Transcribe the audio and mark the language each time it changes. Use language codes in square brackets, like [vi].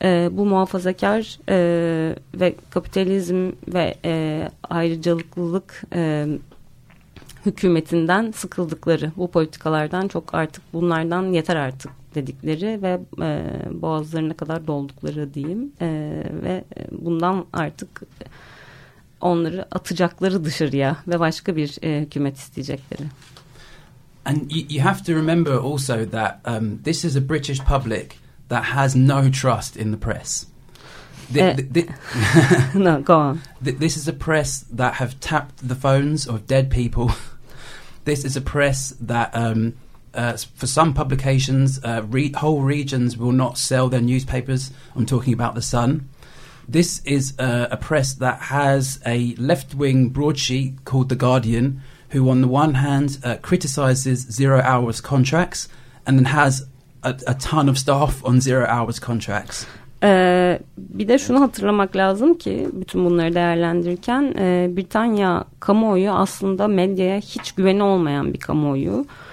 [tr] Bu muhafazakar ve kapitalizm ve ayrıcalıklılık hükümetinden sıkıldıkları, bu politikalardan çok artık, bunlardan yeter artık dedikleri ve boğazlarına kadar doldukları diyeyim. Ve bundan artık onları atacakları dışarıya ve başka bir hükümet isteyecekleri. [en] And you have to remember also that this is a British public that has no trust in the press. No, go on. This is a press that have tapped the phones of dead people. This is a press that, for some publications, whole regions will not sell their newspapers. I'm talking about The Sun. This is a press that has a left-wing broadsheet called The Guardian, who on the one hand criticises zero-hours contracts and then has a ton of staff on zero-hours contracts. [tr] Bir de şunu hatırlamak lazım ki bütün bunları değerlendirirken, Britanya kamuoyu aslında medyaya hiç güveni olmayan bir kamuoyu.